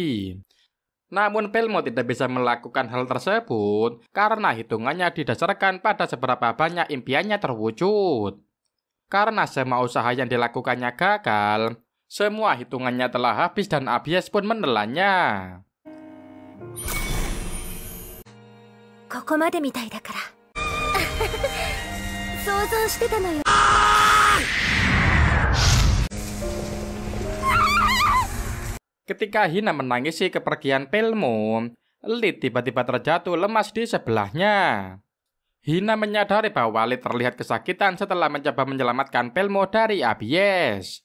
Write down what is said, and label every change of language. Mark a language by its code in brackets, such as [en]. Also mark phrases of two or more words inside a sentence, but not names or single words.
[id] Namun Pelmo tidak bisa melakukan hal tersebut karena hitungannya didasarkan pada seberapa banyak impiannya terwujud. Karena semua usaha yang dilakukannya gagal, semua hitungannya telah habis dan Abies pun menelannya. [ja] ここまでみたいだから。想像してたのよ。 [id] Ketika Hina menangisi kepergian Pelmo, Lid tiba-tiba terjatuh lemas di sebelahnya. Hina menyadari bahwa Lid terlihat kesakitan setelah mencoba menyelamatkan Pelmo dari Abies.